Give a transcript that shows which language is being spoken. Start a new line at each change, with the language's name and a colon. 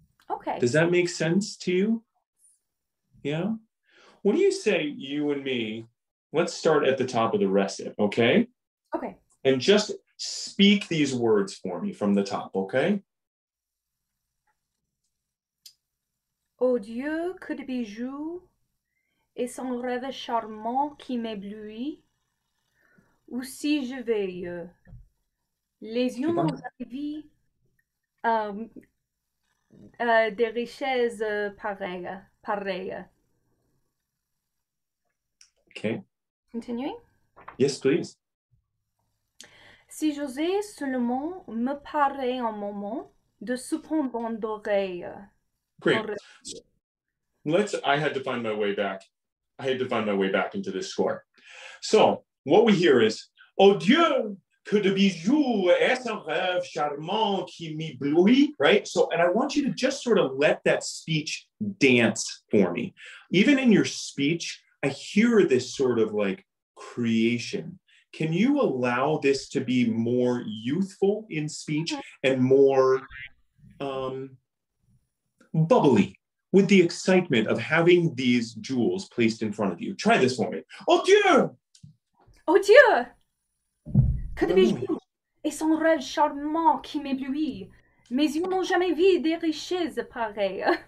English: Okay. Does that make sense to you? Yeah? What do you say, you and me? Let's start at the top of the recit, okay? Okay. And just speak these words for me from the top, okay?
French: Oh Dieu, que de bijoux, et son rêve charmant qui m'éblouit, ou si je veille, les yeux n'ont jamais vu des richesses pareilles.
English: Okay. Continuing? Yes, please.
French: Si j'osais seulement me parer un moment de ce pendant d'oreille.
English: Great. I had to find my way back. I had to find my way back into this score. So what we hear is,
French: oh Dieu, que de bijoux, est un rêve charmant qui m'éblouit,
English: right? So, and I want you to just sort of let that speech dance for me. Even in your speech, I hear this sort of like creation. Can you allow this to be more youthful in speech and more bubbly with the excitement of having these jewels placed in front of you? Try this for me.
French: Oh Dieu! Oh Dieu! Que de bijoux et son rêve charmant qui m'éblouit. Mes yeux n'ont jamais vu des richesses pareilles.